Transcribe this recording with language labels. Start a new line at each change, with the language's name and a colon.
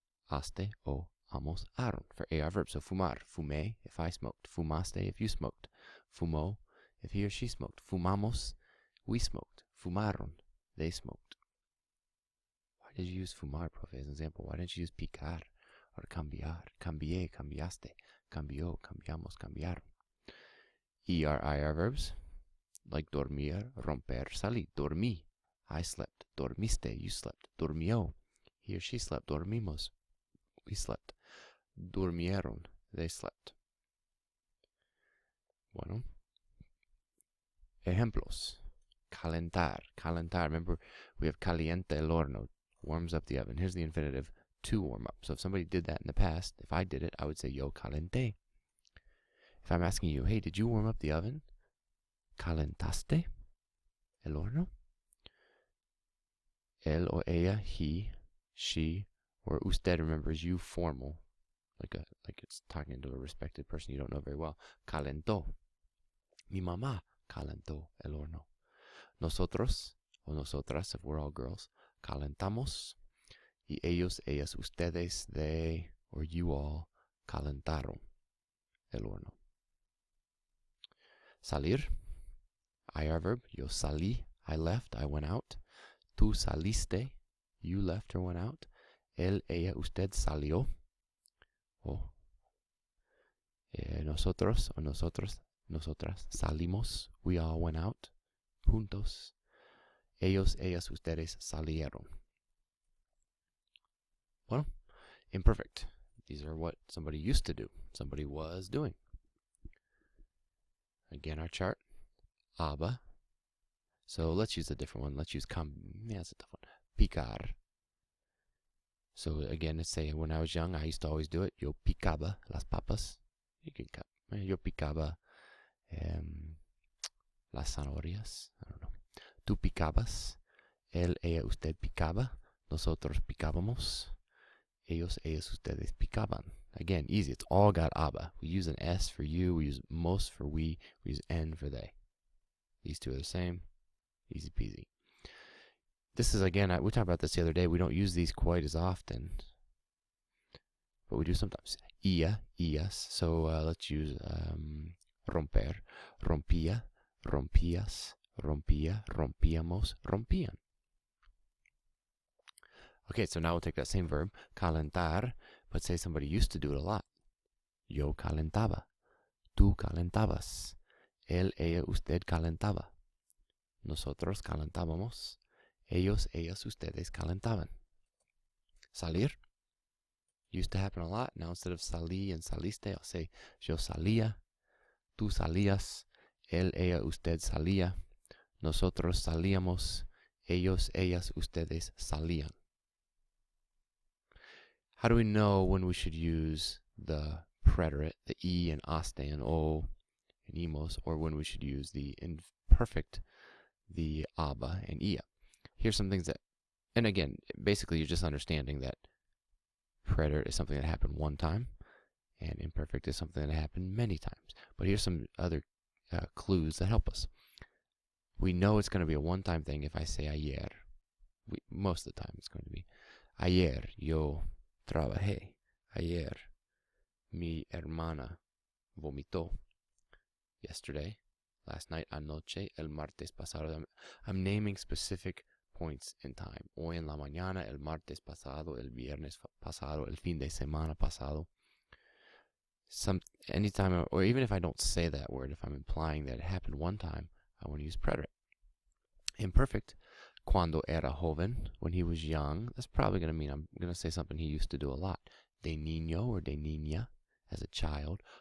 English: Haste o almoçaron for AR verbs. So fumar, fumé, if I smoked. Fumaste, if you smoked. Fumó, if he or she smoked. Fumamos, we smoked. Fumaron, they smoked. Why did you use fumar, profe, as an example? Why didn't you use picar or cambiar?
Spanish: Cambié, cambiaste, cambió, cambiamos, cambiaron.
English: ER-IR verbs, like dormir, romper, salir. Dormí, I slept. Dormiste, you slept. Durmió, he or she slept. Dormimos, we slept. Durmieron, they slept.
Spanish: Bueno. Ejemplos. Calentar, calentar.
English: Remember, we have
Spanish: caliente el horno,
English: warms up the oven. Here's the infinitive, to warm up. So if somebody did that in the past, if I did it, I would say
Spanish: yo calenté.
English: If I'm asking you, hey, did you warm up the oven?
Spanish: Calentaste el horno?
English: Él or ella, he, she, or usted, remember, is you formal, like it's talking to a respected person you don't know very well.
Spanish: Calentó. Mi mamá calentó el horno. Nosotros, o nosotras, if we're all girls, calentamos. Y ellos, ellas, ustedes,
English: they, or you all,
Spanish: calentaron el horno.
English: Salir, IR verb,
Spanish: yo salí,
English: I left, I went out. Tú saliste, you left or went out.
Spanish: Él, ella, usted salió. O nosotros o nosotros, nosotras salimos,
English: we all went out.
Spanish: Juntos. Ellos, ellas, ustedes salieron.
English: Well, imperfect. These are what somebody used to do. Somebody was doing. Again, our chart. Aber. So let's use a different one. Let's use that's a tough one. Picar. So again, let's say when I was young, I used to always do it.
Spanish: Yo picaba las papas.
English: You can cut.
Spanish: Yo picaba las zanahorias.
English: I don't know.
Spanish: Tú picabas. Él, ella, usted picaba. Nosotros picábamos. Ellos, ellas, ustedes picaban.
English: Again, easy. It's all got aba. We use an S for you. We use mos for we use N for they. These two are the same. Easy peasy. This is, again, we talked about this the other day. We don't use these quite as often, but we do sometimes. Ia, ias. So let's use romper.
Spanish: Rompía, rompías, rompía, rompíamos, rompían.
English: Okay, so now we'll take that same verb, calentar, but say somebody used to do it a lot.
Spanish: Yo calentaba. Tú calentabas. Él, ella, usted calentaba. Nosotros calentábamos. Ellos, ellas, ustedes calentaban.
English: Salir used to happen a lot. Now instead of salí and saliste, I'll say yo salía. Tú salías.
Spanish: Él, ella, usted salía. Nosotros salíamos. Ellos, ellas, ustedes salían.
English: How do we know when we should use the preterite, the e and aste and o and imos, or when we should use the imperfect, the aba and ia? Here's some things that, and again, basically you're just understanding that preterite is something that happened one time, and imperfect is something that happened many times. But here's some other clues that help us. We know it's going to be a one-time thing if I say ayer. Most of the time it's going to be
Spanish: ayer yo trabajé. Ayer mi hermana vomitó.
English: Yesterday, last night, anoche,
Spanish: el martes pasado.
English: I'm naming specific points in time.
Spanish: Hoy en la mañana, el martes pasado, el viernes pasado, el fin de semana pasado.
English: Anytime, or even if I don't say that word, if I'm implying that it happened one time, I want to use preterite. Imperfect,
Spanish: cuando era joven,
English: when he was young. That's probably going to mean I'm going to say something he used to do a lot. De niño or de niña, as a child.